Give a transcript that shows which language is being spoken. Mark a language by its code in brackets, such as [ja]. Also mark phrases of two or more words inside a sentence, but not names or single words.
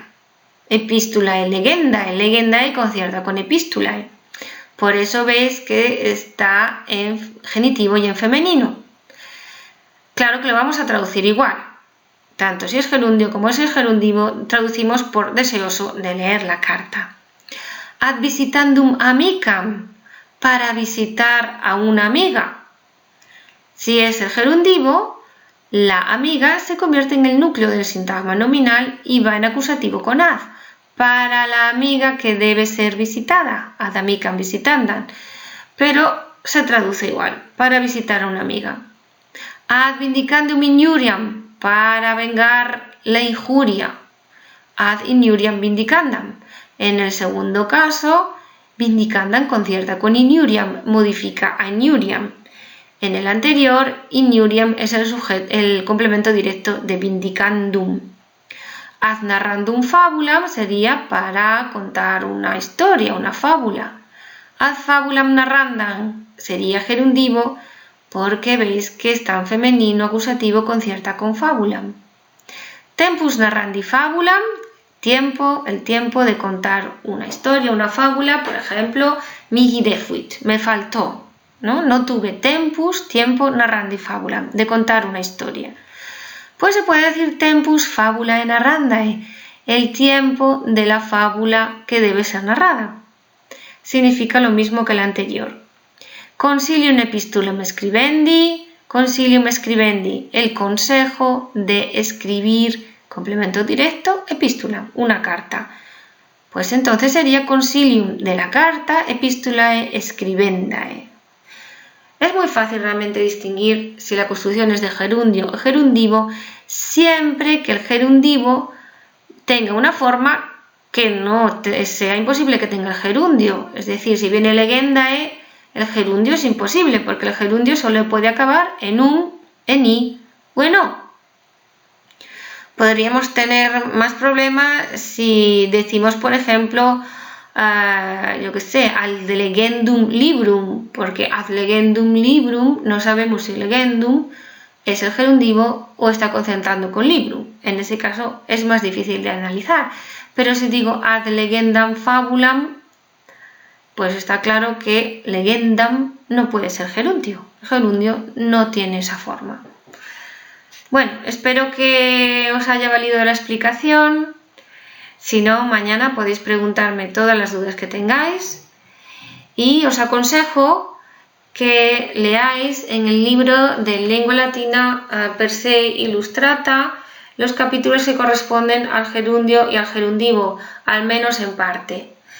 [la] Epistulae legendae [es] concierta con epistulae. Por eso veis que está en genitivo y en femenino. Claro que lo vamos a traducir igual. Tanto si es gerundio como si es gerundivo, traducimos por deseoso de leer la carta. [la] Ad visitandum amicam, [es] para visitar a una amiga. Si es el gerundivo, la amiga se convierte en el núcleo del sintagma nominal y va en acusativo con ad. Para la amiga que debe ser visitada, [la] ad amicam visitandam, [es] pero se traduce igual, para visitar a una amiga. [la] Ad vindicandum injuriam, [es] para vengar la injuria, [la] ad injuriam vindicandam. [es] En el segundo caso, vindicandam concierta con injuriam, modifica a injuriam. En el anterior, injuriam es el complemento directo de vindicandum. [la] Ad narrandum fabulam [es] sería para contar una historia, una fábula. [la] Ad fabulam narrandam [es] sería gerundivo porque veis que está en femenino acusativo concierta con fabulam. [la] Tempus narrandi fabulam, [es] tiempo, el tiempo de contar una historia, una fábula, por ejemplo, [la] mihi defuit, [es] me faltó, ¿no? Tuve tempus, tiempo, [la] narrandi fabulam, [es] de contar una historia. Pues se puede decir [la] tempus fabulae narrandae, [es] el tiempo de la fábula que debe ser narrada. Significa lo mismo que el anterior. [la] Consilium epistulum scribendi, [es] el consejo de escribir, complemento directo, epistula, una carta. Pues entonces sería consilium de la carta, [la] epistulae scribendae. [es] Es muy fácil realmente distinguir si la construcción es de gerundio o gerundivo siempre que el gerundivo tenga una forma que no sea imposible que tenga el gerundio. Es decir, si viene legendae, el gerundio es imposible porque el gerundio solo puede acabar en un, en i o en o. Podríamos tener más problemas si decimos, por ejemplo, [la] ad legendum librum, [es] porque [la] ad legendum librum [es] no sabemos si legendum es el gerundivo o está concentrando con librum. En ese caso es más difícil de analizar. Pero si digo [la] ad legendam fabulam, [es] pues está claro que legendam no puede ser gerundio. El gerundio no tiene esa forma. Bueno, espero que os haya valido la explicación. Si no, mañana podéis preguntarme todas las dudas que tengáis y os aconsejo que leáis en el libro de Lengua Latina per se Illustrata los capítulos que corresponden al gerundio y al gerundivo, al menos en parte.